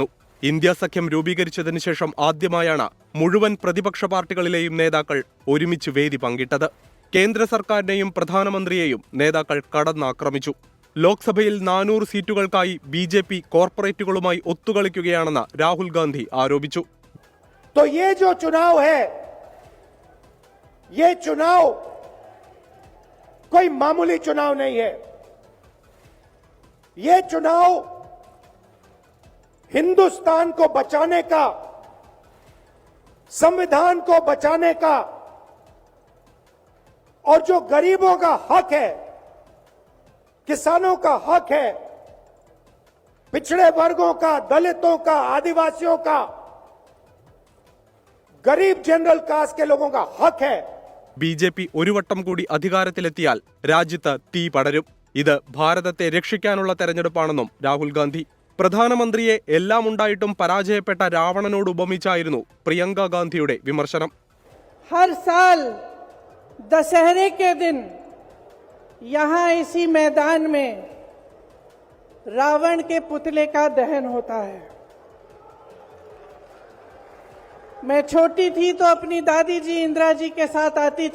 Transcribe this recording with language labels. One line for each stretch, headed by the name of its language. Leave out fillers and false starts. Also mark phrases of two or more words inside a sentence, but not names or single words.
Malayalam: ഇന്ത്യ സഖ്യം രൂപീകരിച്ചതിനു ശേഷം ആദ്യമായാണ് മുഴുവൻ പ്രതിപക്ഷ പാർട്ടികളിലെയും നേതാക്കൾ ഒരുമിച്ച് വേദി പങ്കിട്ടത്. കേന്ദ്ര സർക്കാരിനെയും പ്രധാനമന്ത്രിയെയും നേതാക്കൾ കടന്നാക്രമിച്ചു. ലോക്സഭയിൽ 400 സീറ്റുകൾക്കായി BJP കോർപ്പറേറ്റുകളുമായി ഒത്തുകളിക്കുകയാണെന്ന് രാഹുൽ ഗാന്ധി ആരോപിച്ചു.
Hindi: कोई मामूली चुनाव नहीं है. ये चुनाव हिंदुस्तान को बचाने का, संविधान को बचाने का और जो गरीबों का हक है, किसानों का हक है, पिछड़े वर्गों का, दलितों का, आदिवासियों का, गरीब
English: general caste
Hindi: के लोगों का हक है.
Malayalam: BJP ഒരു വട്ടം കൂടി അധികാരത്തിലെത്തിയാൽ രാജ്യത്ത് തീ പടരും. ഇത് ഭാരതത്തെ രക്ഷിക്കാനുള്ള തെരഞ്ഞെടുപ്പാണെന്നും രാഹുൽ ഗാന്ധി. പ്രധാനമന്ത്രിയെ എല്ലാം ഉണ്ടായിട്ടും പരാജയപ്പെട്ട രാവണനോട് ഉപമിച്ചായിരുന്നു പ്രിയങ്ക ഗാന്ധിയുടെ വിമർശനം.
Hindi: हर साल दशहरे के दिन यहाँ इसी मैदान में रावण के पुतले का दहन होता है. मैं छोटी थी तो अपनी दादी जी इंदिरा जी के साथ आती थी.